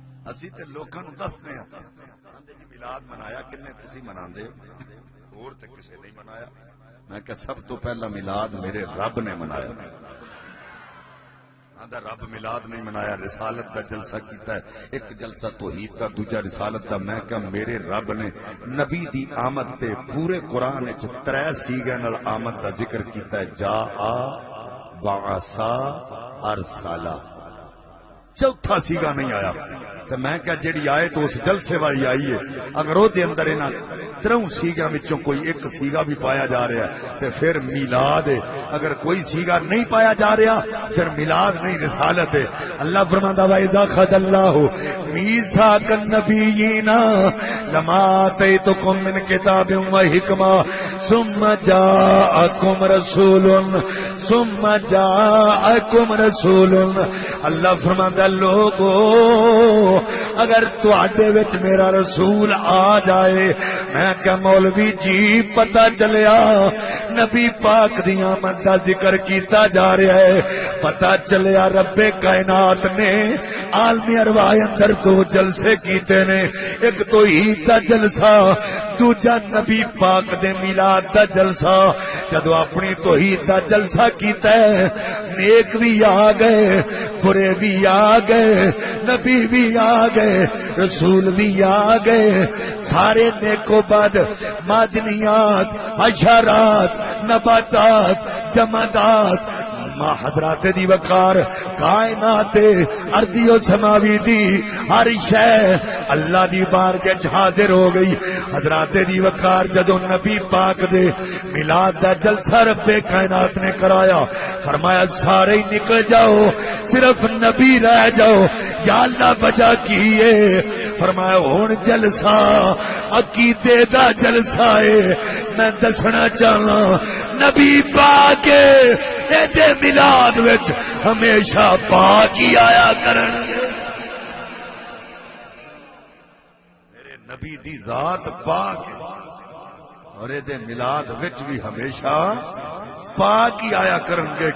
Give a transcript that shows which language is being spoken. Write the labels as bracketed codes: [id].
[pa] اسی تے لوکاں نوں دسنے آ میلاد منایا کنے تسی مناندے ہور تے کسے نہیں منایا. میں کہ سب تو پہلا میلاد میرے رب نے منایا. آندا رب میلاد نہیں منایا رسالت کا جلسہ کیتا ہے. ایک جلسہ توحید کا دوجا رسالت کا. میں کہ میرے رب نے نبی دی آمد تے پورے قرآن وچ 3 سیگے نال آمد دا ذکر کیتا ہے. [ar] جا آ بعثا ارسلا. [pa] چوتھا سیگا نہیں آیا. تو میں کہ جڑی آئے تو اس جلسے والی آئی ہے. [ur] اگر وہ دے اندر انہاں 3 سیگا وچوں کوئی ایک سیگا بھی پایا جا رہا ہے تو پھر میلاد ہے. اگر کوئی سیگا نہیں پایا جا رہا پھر میلاد نہیں رسالت ہے. اللہ فرماتا ہے [ar] وَإِذَا أَخَذَ اللَّهُ مِيثَاقَ النَّبِيِّينَ لَمَا آتَيْتُكُم مِّن كِتَابٍ وَحِكْمَةٍ ثُمَّ جَاءَكُمْ رَسُولٌ. [ur] اللہ فرماتا ہے [pa] لوگو اگر تواڈے وچ میرا رسول آ جائے. میں کہ مولوی جی پتہ چلیا نبی پاک دی آمد دا ذکر کیتا جا رہا ہے. پتہ چلیا رب کائنات نے عالم ارواح اندر 2 جلسے کیتے نے. ایک تو عید دا جلسہ دوجا نبی پاک دے میلاد دا جلسہ. جدو اپنی توحید دا جلسہ کیتا ہے نیک بھی آ گئے برے بھی آ گئے نبی بھی آ گئے رسول بھی آ گئے. سارے نیکو بد معدنیات حشرات نباتات جمادات حضرات دی وقار کائنات ارضی و سماوی دی ہر شے اللہ دی بارگاہ حاضر ہو گئی. حضرات دی وقار جدو نبی پاک دے میلاد دا جلسہ رب کائنات نے کرایا فرمایا سارے ہی نکل جاؤ صرف نبی رہ جاؤ. یا اللہ وجہ کیے فرمایا ہن جلسہ عقیدے دا جلسہ ہے. میں دسنا چاہنا نبی پاک دے میلاد وچ ہمیشہ پاک ہی آیا کرن. میرے نبی دی ذات پاک اور دے میلاد وچ بھی ہمیشہ پاک ہی آیا کرن گے.